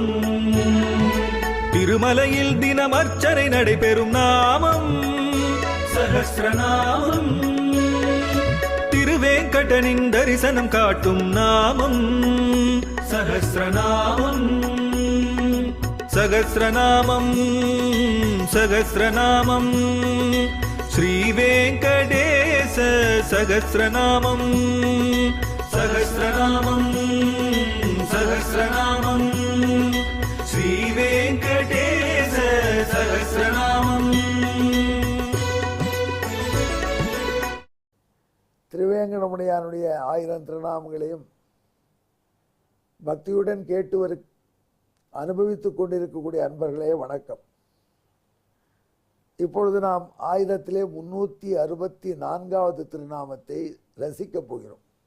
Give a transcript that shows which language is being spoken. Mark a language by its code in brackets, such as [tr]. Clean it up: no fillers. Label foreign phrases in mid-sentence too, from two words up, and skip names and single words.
[ta] திருமலையில் தினம் அர்ச்சனை நடைபெறும் நாமம் சஹஸ்ரநாமம். திருவேங்கடனின் தரிசனம் காட்டும் நாமம் சஹஸ்ரநாமம். [sa] सहस्रनामं सहस्रनामं श्रीवेङ्कटेश सहस्रनामं सहस्रनामं सहस्रनामं श्रीवेङ्कटेश सहस्रनामं। [ta] திருவேங்கடமுடையானுடைய 1000 திருநாமங்களையும் பக்தியுடன் கேட்டு அனுபவித்துக் கொண்டிருக்கக்கூடிய அன்பர்களே வணக்கம். இப்பொழுது நாம் 1364வது திருநாமத்தை ரசிக்கப் போகிறோம்.